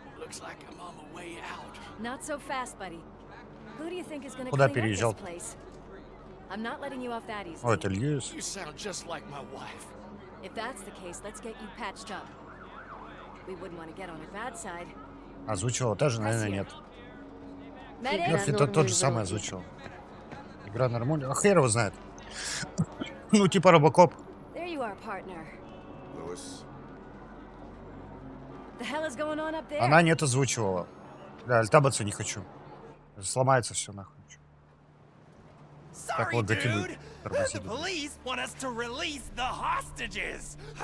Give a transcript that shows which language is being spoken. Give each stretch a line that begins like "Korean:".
English: Looks like I'm on my way out. Not so fast, buddy. Who do you think is gonna
Russian: Куда
English: clean up
Russian: переезжал?
English: this place? I'm not letting you off that easily.
Russian: О, это Льюис.
English: You sound just like my wife. If that's the case, let's get you patched up. We wouldn't want to get on her bad side.
Russian: Озвучивала тоже, наверное, нет.
English: Medic?
Russian: Мерфи тот же самый озвучивал. Игра нормальная. А хер его знает. Ну, типа RoboCop.
English: There you are, partner. Lewis, The hell is going on up there?
Russian: Она нет озвучивала. Да, альтабаться не хочу. Сломается все нахуй. Так вот, докидывай.
English: The police want us to release the hostages.